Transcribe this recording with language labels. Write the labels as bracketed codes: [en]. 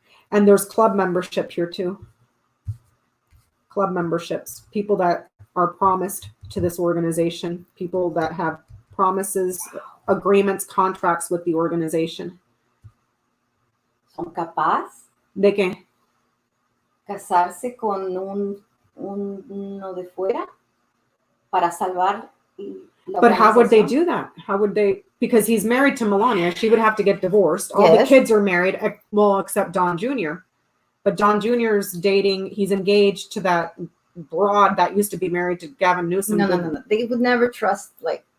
[en] And there's club membership here too. Club memberships, people that are promised to this organization, people that have promises, agreements, contracts with the organization. [es] Son capaz ¿De qué? Casarse con uno de fuera para salvar [en] But how would they do that? How would they? Because he's married to Melania. She would have to get divorced. All the kids are married, well, except Don Jr. But Don Jr.'s dating. He's engaged to that broad that used to be married to Gavin Newsom. No. They would never trust like